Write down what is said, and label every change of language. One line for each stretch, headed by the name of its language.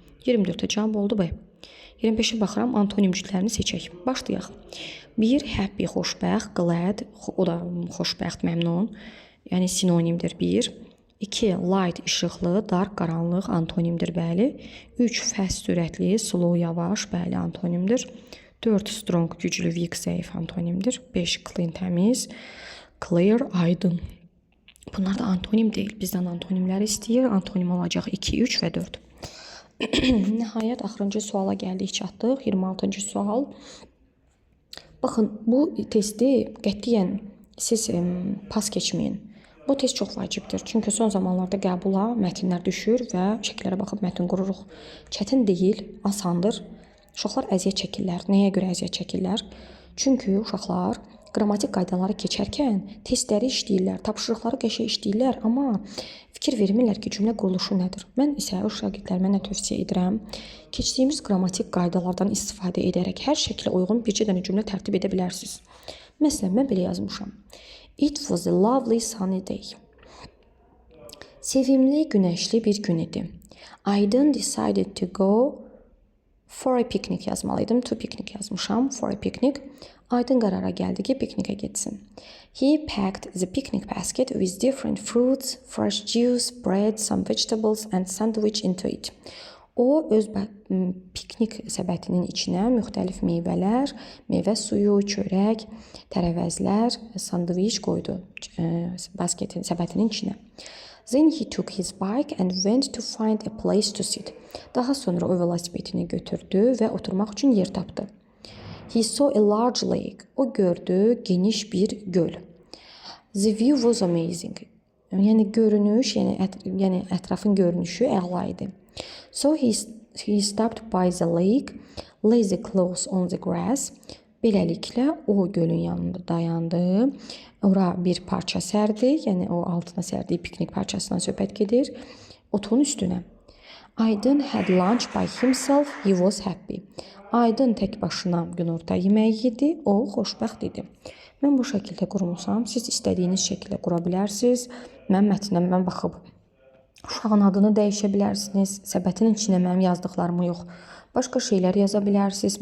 Azerbaijani: 24-də cavab oldu B. 25-ə baxıram, antonimciklərini seçək. Başlayaq. 1. Happy, xoşbəxt, glad, o da xoşbəxt, məmnun. Yəni sinonimdir 1. 2. Light, işıqlı, dark, qaranlıq, antonimdir, bəli. 3. Fast, sürətli, slow, yavaş, bəli, antonimdir. 4. Strong, güclü, weak, zəif, antonimdir. 5. Clean, təmiz, clear, aydın. Bunlar da antonim deyil. Bizdən antonimləri istəyir. Antonim olacaq 2, 3 və 4. Nəhayət, axırıncı suala gəldik, çatdıq. 26-cı sual. Baxın, bu testi qətiyyən siz pas keçməyin. Bu test çox vacibdir. Çünki son zamanlarda qəbula mətnlər düşür və şəkillərə baxıb mətn qururuq. Çətin deyil, asandır. Uşaqlar əziyyət çəkirlər. Nəyə görə əziyyət çəkirlər? Çünki uşaqlar qrammatik qaydaları keçərkən testləri işləyirlər, tapşırıqları qəşəng işləyirlər, amma fikir vermirlər ki, cümlə quruluşu nədir. Mən isə o şagirdlərimə nə tövsiyə edirəm? Keçdiyimiz qrammatik qaydalardan istifadə edərək hər şəklə uyğun bircə dənə cümlə tərtib edə bilərsiniz. Məsələn, mən belə yazmışam.
English: It was a lovely sunny day.
Azerbaijani: Sevimli, günəşli bir gün idi.
English: Aydın decided to go for a picnic
Azerbaijani: yazmalıydım.
English: To picnic
Azerbaijani: yazmışam.
English: For a picnic.
Azerbaijani: Aydın qərara gəldi ki, piknikə getsin.
English: He packed the picnic basket with different fruits, fresh juice, bread, some vegetables and sandwich into it.
Azerbaijani: O, öz piknik səbətinin içinə müxtəlif meyvələr, meyvə suyu, çörək, tərəvəzlər, sandviç qoydu səbətinin içinə.
English: Then he took his bike and went to find a place to sit.
Azerbaijani: Daha sonra o velosipedini götürdü və oturmaq üçün yer tapdı.
English: He saw a large lake.
Azerbaijani: O gördü geniş bir göl.
English: The view was amazing.
Azerbaijani: Yəni görünüş, yəni ətrafın görünüşü əla idi.
English: So he stopped by the lake, lay the clothes on the grass.
Azerbaijani: Beləliklə o gölün yanında dayandı. Ora bir parça sərdi, yəni o altına sərdiyi piknik parçasından söhbət gedir. Otun üstünə.
English: Aydın had lunch by himself, he was happy.
Azerbaijani: Aydın tək başına günorta yeməyi yedi, o xoşbəxt idi. Mən bu şəkildə qurmuşam, siz istədiyiniz şəkildə qura bilərsiniz. Mən mətnə baxıb uşağın adını dəyişə bilərsiniz. Səbətin içinə mənim yazdıqlarımı yox, başqa şeylər yaza bilərsiniz.